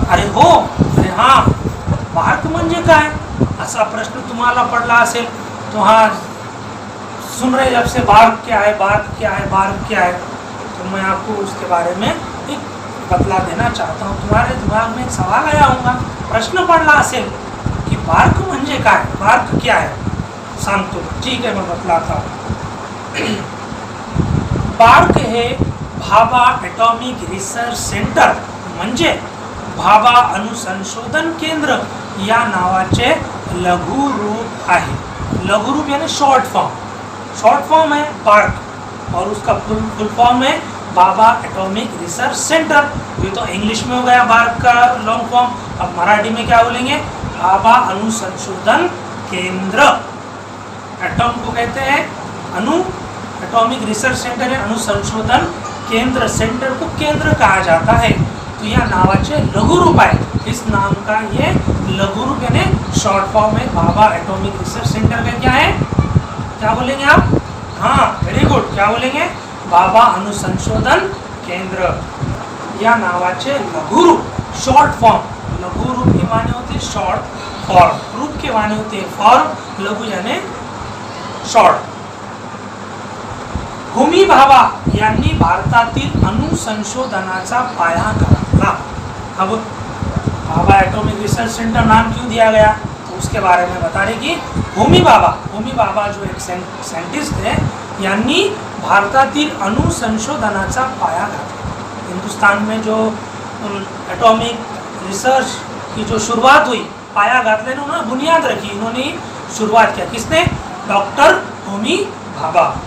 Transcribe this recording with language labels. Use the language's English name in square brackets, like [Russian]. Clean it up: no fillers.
[Hindi] अरे हो, अरे हाँ, [Marathi] बार्क म्हणजे काय असा प्रश्न तुम्हाला पडला असेल, [Hindi] तो हाँ सुन रहे जब से बार्क क्या है, बार्क क्या है, बार्क क्या है, तो मैं आपको उसके बारे में एक बतला देना चाहता हूँ। तुम्हारे दिमाग में एक सवाल आया होगा, [Marathi] प्रश्न पडला असेल की बार्क म्हणजे काय, [Hindi] बार्क क्या है, [Marathi] सांगतो। [Hindi] ठीक है, मैं बतलाता हूँ। [Marathi] बार्क हे भाभा ॲटॉमिक रिसर्च सेंटर म्हणजे भाभा अणुसंशोधन केंद्र या नावाचे लघुरूप आहे। [Hindi] लघुरूप यानी शॉर्ट फॉर्म है बार्क, और उसका फुल फॉर्म है भाभा एटॉमिक रिसर्च सेंटर। ये तो इंग्लिश में हो गया बार्क का लॉन्ग फॉर्म, अब मराठी में क्या बोलेंगे, भाभा अणुसंशोधन केंद्र। एटॉम को कहते हैं अणु, एटॉमिक रिसर्च सेंटर है अणुसंशोधन केंद्र, सेंटर को केंद्र कहा जाता है। [Marathi] तो या नावाचे लघुरूप आहे, [Hindi] इस नाम का ये लघुरूप यानी शॉर्ट फॉर्म है भाभा एटॉमिक रिसर्च सेंटर का क्या है, क्या बोलेंगे आप, हाँ वेरी गुड, क्या बोलेंगे, भाभा अणुसंशोधन केंद्र [Marathi] या नावाचे लघुरूप, [Hindi] शॉर्ट फॉर्म। लघुरूप के माने होते शॉर्ट फॉर्म, रूप के माने होते फॉर्म, लघु यानी शॉर्ट। [Marathi] होमी भाभा यांनी भारतातील अणुसंशोधनाचा पाया घातला। [Hindi] अब भाभा एटॉमिक रिसर्च सेंटर नाम क्यों दिया गया, तो उसके बारे में बता रहे कि होमी भाभा जो एक साइंटिस्ट है, [Marathi] यांनी भारतातील अणुसंशोधनाचा पाया घातला। [Hindi] हिंदुस्तान में जो एटॉमिक रिसर्च की जो शुरुआत हुई, [Marathi] पाया घातले, [Hindi] उन्होंने बुनियाद रखी, उन्होंने शुरुआत किया, किसने, डॉक्टर होमी भाभा।